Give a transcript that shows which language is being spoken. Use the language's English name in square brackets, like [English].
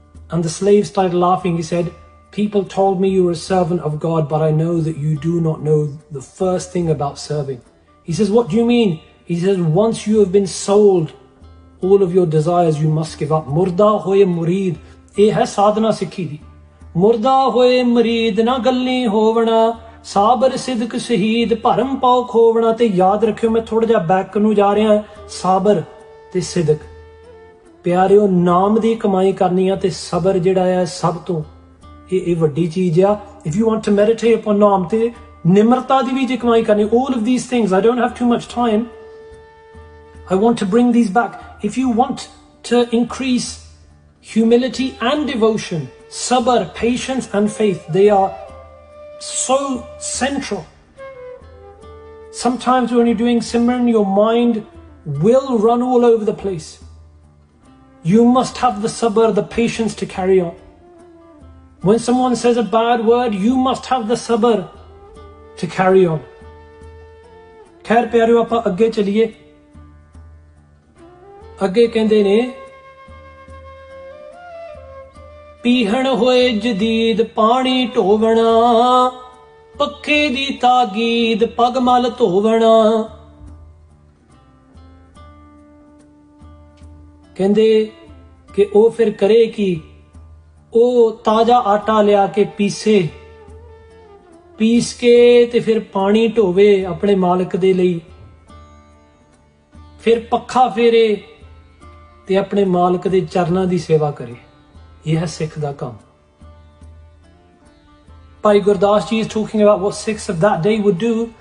[English] And the slave started laughing. He said, people told me you were a servant of God, but I know that you do not know the first thing about serving. He says, what do you mean? He says, once you have been sold, all of your desires you must give up. [Punjabi] Murda hoye murid. ਇਹ ਹੈ ਸਾਧਨਾ ਸਿੱਖੀ ਦੀ. ਮੁਰਦਾ ਹੋਏ ਮਰੀਦ ਨਾ ਗੱਲੀ ਹੋਵਣਾ, ਸਾਬਰ ਸਿਦਕ ਸ਼ਹੀਦ ਭਰਮ ਪਾਉ ਖੋਵਣਾ. ਤੇ ਯਾਦ ਰੱਖਿਓ ਮੈਂ ਥੋੜਾ ਜਿਹਾ ਬੈਕ ਨੂੰ ਜਾ ਰਿਹਾ, ਸਾਬਰ ਤੇ ਸਿਦਕ. ਪਿਆਰਿਓ ਨਾਮ ਦੀ ਕਮਾਈ ਕਰਨੀ ਆ ਤੇ ਸਬਰ ਜਿਹੜਾ ਹੈ ਸਭ ਤੋਂ ਇਹ ਵੱਡੀ ਚੀਜ਼ ਆ. [English] if you want to meditate upon [Punjabi] ਨਾਮ ਤੇ ਨਿਮਰਤਾ ਦੀ ਵੀ ਜੇ ਕਮਾਈ ਕਰਨੀ, [English] all of these things, I don't have too much time, I want to bring these back. If you want to increase humility and devotion, sabr, patience and faith, they are so central. Sometimes when you're doing Simran, your mind will run all over the place. You must have the sabr, the patience to carry on. When someone says a bad word, you must have the sabr to carry on. [Punjabi] खैर प्यारियो आपां अगे चलिए. अगे कहंदे ने, ਪੀਹਣ ਹੋਏ ਜਦੀਦ ਪਾਣੀ ਢੋਵਣਾ, ਪੱਖੇ ਦੀ ਤਾਗੀਦ ਪਗ ਮਲ ਧੋਵਣਾ. ਕਹਿੰਦੇ ਕਿ ਉਹ ਫਿਰ ਕਰੇ ਕੀ? ਉਹ ਤਾਜ਼ਾ ਆਟਾ ਲਿਆ ਕੇ ਪੀਸ ਕੇ ਤੇ ਫਿਰ ਪਾਣੀ ਢੋਵੇ ਆਪਣੇ ਮਾਲਕ ਦੇ ਲਈ, ਫਿਰ ਪੱਖਾ ਫੇਰੇ ਤੇ ਆਪਣੇ ਮਾਲਕ ਦੇ ਚਰਨਾਂ ਦੀ ਸੇਵਾ ਕਰੇ. ਇਹ ਹੈ ਸਿੱਖ ਦਾ ਕੰਮ. [English] Bhai Gurdas ji is talking about what Sikhs of that day would do.